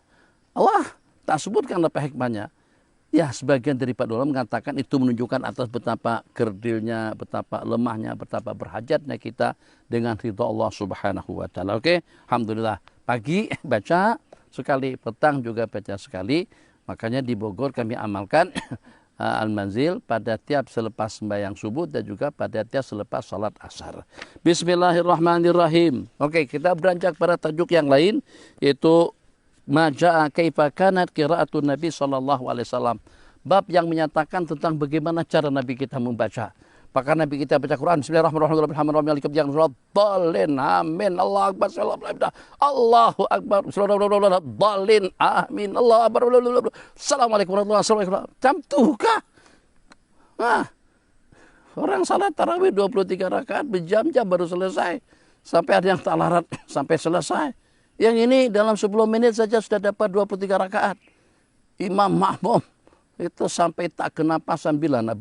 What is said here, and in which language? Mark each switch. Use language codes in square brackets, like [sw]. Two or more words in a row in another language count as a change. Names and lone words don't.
[ms] Allah tak sebutkan apa hikmahnya. Ya, sebagian daripada ulama mengatakan itu menunjukkan atas betapa kerdilnya, betapa lemahnya, betapa berhajatnya kita dengan ridha Allah [ar] سبحانه وتعالى. [ms] Oke, alhamdulillah. Pagi baca sekali, petang juga baca sekali. Makanya di Bogor kami amalkan al-manzil pada tiap selepas sembahyang subuh dan juga pada tiap selepas salat asar. Bismillahirrahmanirrahim. Oke, kita beranjak pada tajuk yang lain, yaitu [ar] ما جاء كيف كانت قراءة النبي صلى الله عليه وسلم. [ms] Bab yang menyatakan tentang bagaimana cara Nabi kita membaca. Maka Nabi kita baca Quran Bismillahirrahmanirrahim. Amin. [ar] الله أكبر. الله أكبر. الضالين. آمين. الله أكبر. السلام عليكم ورحمة الله وبركاته. Jam tukah. [ms] Nah, orang salat tarawih 23 rakaat berjam-jam baru selesai. Sampai ada yang tak larat sampai selesai. Yang ini dalam 10 menit saja sudah dapat 23 rakaat. Imam makmum itu sampai tak kena pasan bilana.